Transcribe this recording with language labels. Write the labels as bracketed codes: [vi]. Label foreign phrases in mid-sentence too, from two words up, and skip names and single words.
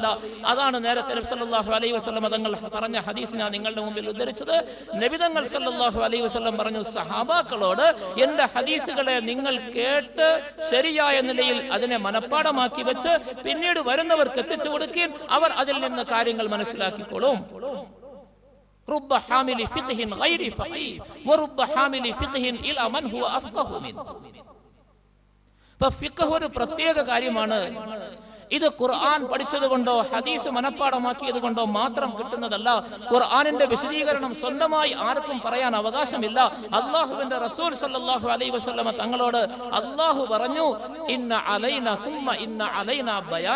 [ml] അതാണ് നേരത്തെ നബി [ar] صلى الله عليه وسلم [ml] തങ്ങൾ പറഞ്ഞ ഹദീസ് ഞാൻ നിങ്ങളുടെ മുമ്പിൽ ഉദ്ധരിച്ചത്. നബി തങ്ങൾ [ar] صلى الله عليه وسلم [ml] പറഞ്ഞു, സഹാബാക്കളോട് എന്റെ ഹദീസുകളെ നിങ്ങൾ കേട്ട് ശരിയായ നിലയിൽ അതിനെ മനപ്പാടമാക്കി വെച്ച് പിന്നീട് വരുന്നവർക്ക് എത്തിച്ചു കൊടുക്കുകയും അവർ അതിൽ നിന്ന് കാര്യങ്ങൾ മനസ്സിലാക്കിക്കോളും. [ar] رب حامل فقه غير فقيه ورب حامل فقه الى من هو افقه منه. [ml] ഫിഖ് ഒരു പ്രത്യേക കാര്യമാണ്. ഇത് ഖുർആൻ പഠിച്ചതുകൊണ്ടോ ഹദീസ് മനപ്പാടമാക്കിയത് കൊണ്ടോ മാത്രം കിട്ടുന്നതല്ല. ഖുർആനിന്റെ വിശദീകരണം സ്വന്തമായി ആർക്കും പറയാൻ അവകാശമില്ല. അല്ലാഹുവിന്റെ റസൂൽ [ar] صلى الله عليه وسلم [ml] തങ്ങളോട് അല്ലാഹു പറഞ്ഞു, [ar] إن علينا ثم إن علينا بيانه.